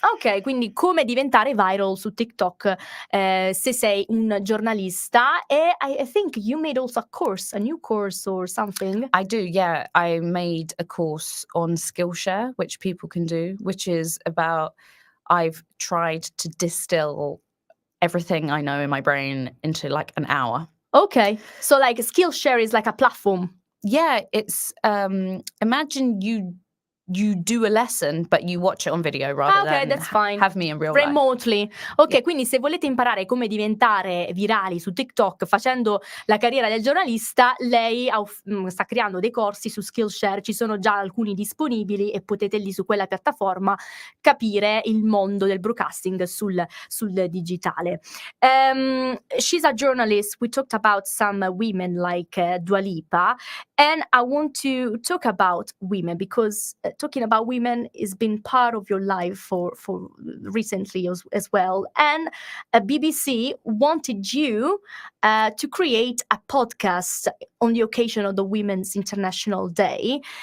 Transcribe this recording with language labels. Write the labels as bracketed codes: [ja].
[it] Ok, quindi come diventare viral su TikTok se sei un giornalista. [en] E I think you made also a new course or something. I do, yeah. I made a course on Skillshare, which people can do, which is about, I've tried to distill everything I know in my brain into like an hour. Okay, so like Skillshare is like a platform. Yeah, it's, imagine you do a lesson, but you watch it on video rather than that's fine. have me in real life. Remotely. Ok, Yeah. [it] quindi se volete imparare come diventare virali su TikTok facendo la carriera del giornalista, lei sta creando dei corsi su Skillshare, ci sono già alcuni disponibili e potete lì su quella piattaforma capire il mondo del broadcasting sul digitale. [en] She's a journalist. We talked about some women like Dua Lipa, and I want to talk about women because talking about women has been part of your life for recently as well. And BBC wanted you to create a podcast on the occasion of the Women's International Day.